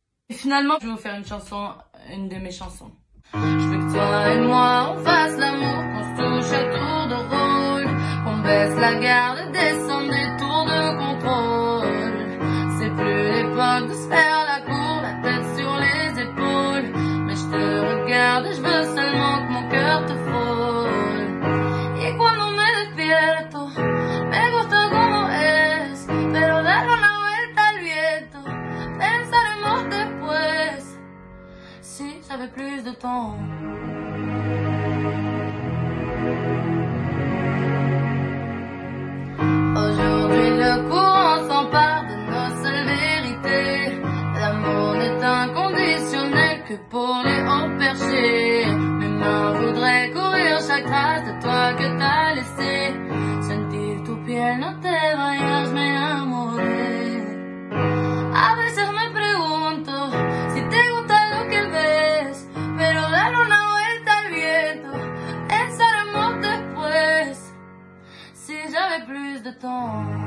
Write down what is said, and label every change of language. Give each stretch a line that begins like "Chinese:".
French: finalement, je vais vous faire une de mes chansons. Je veux que toi et moi, on fasse l'amour, qu'on se touche à tour de rôle, qu'on baisse la garde et descende des tours de contrôle. C'est plus l'époque de se faire la cour, la tête sur les épaules. Mais je te regarde et je veux seulement que mon cœur te frôle.
Spanish: Y cuando me despierto, me gusta como es, pero darle una vuelta al viento, pensaremos después, si j'avais plus de temps.
French: Aujourd'hui le courant s'empare de nos seules vérités. L'amour n'est inconditionnel que pour les hauts perchés. Mes mains voudraient courir chaque trace de toi que t'as laissé.
Spanish: Sentir tu piel no te vayas, me enamoré. A veces me pregunto si te gusta lo que ves, pero darle una vuelta al viento, pensaremos después, si j'avais plus de temps.